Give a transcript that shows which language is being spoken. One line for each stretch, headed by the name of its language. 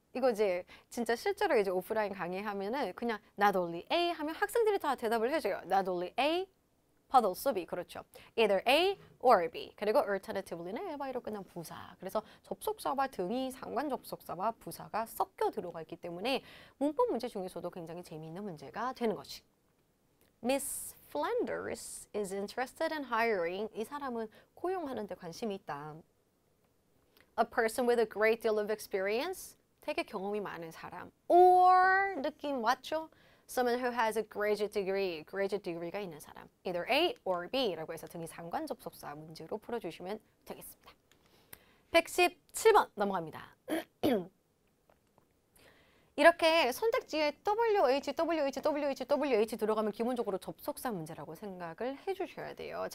Korean: 이거 이제 진짜 실제로 이제 오프라인 강의하면은 그냥 not only A 하면 학생들이 다 대답을 해줘요.
English: not only A, but also B.
Korean: 그렇죠.
English: either A or B.
Korean: 그리고 alternatively는 alby로 끝난 부사. 그래서 접속사와 등이 상관 접속사와 부사가 섞여 들어가 있기 때문에 문법 문제 중에서도 굉장히 재미있는 문제가 되는 거지.
English: Miss Flanders is interested in hiring.
Korean: 이 사람은 고용하는 데 관심이 있다.
English: A person with a great deal of experience.
Korean: 되게 경험이 많은 사람. Or 느낌 왔죠?
English: Someone who has a graduate degree.
Korean: graduate degree가 있는 사람. Either A or B라고 해서 등이 상관 접속사 문제로 풀어주시면 되겠습니다. 117번 넘어갑니다. 이렇게 선택지에 WH, WH, WH, WH 들어가면 기본적으로 접속사 문제라고 생각을 해주셔야 돼요.